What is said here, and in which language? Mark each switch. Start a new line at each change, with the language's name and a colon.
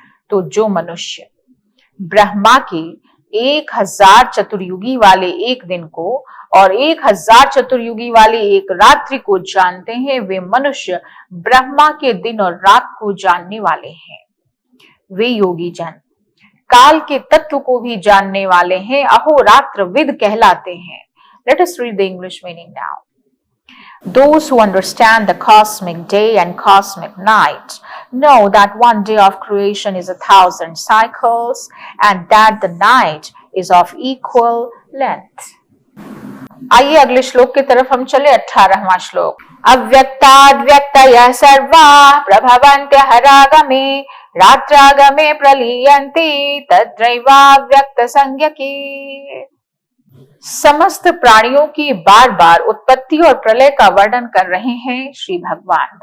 Hindi: तो जो मनुष्य ब्रह्मा की 1000 चतुर्युगी वाले एक दिन को और 1000 चतुर्युगी वाली एक रात्रि को जानते हैं, वे मनुष्य ब्रह्मा के दिन और रात को जानने वाले हैं। वे योगी जन काल के तत्व को भी जानने वाले हैं, अहोरात्र विद कहलाते हैं।
English: Let us read the English meaning now. Those who understand the cosmic day and cosmic night know that one day of creation is 1000 cycles and that the night is of equal length.
Hindi: आइए अगले श्लोक की तरफ हम चले। 18वां श्लोक।
Sanskrit: अव्यक्ताद्व्यक्तयः सर्वाः प्रभवन्त्य हरागमे रात्रागमे प्रलीयन्ते तत्रैवाव्यक्त संज्ञकी।
Hindi: समस्त प्राणियों की बार बार उत्पत्ति और प्रलय का वर्णन कर रहे हैं श्री भगवान।